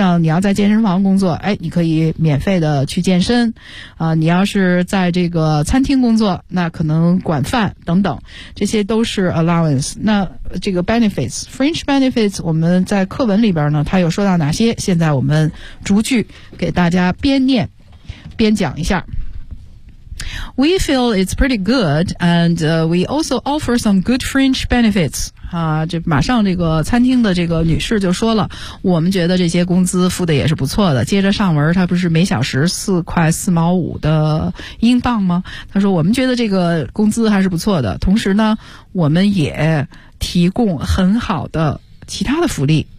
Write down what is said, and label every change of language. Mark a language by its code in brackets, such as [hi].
[zh] 像你要在健身房工作，哎，你可以免费的去健身，啊，你要是在这个餐厅工作，那可能管饭等等，这些都是 allowance。那这个 benefits，fringe benefits， 我们在课文里边呢，它有说到哪些？现在我们逐句给大家边念边讲一下。 [en] We feel it's pretty good, and we also offer some good fringe benefits. [zh] 啊，这马上这个餐厅的这个女士就说了，我们觉得这些工资付的也是不错的。接着上文，她不是每小时4.45的英镑吗？她说我们觉得这个工资还是不错的，同时呢，我们也提供很好的其他的福利。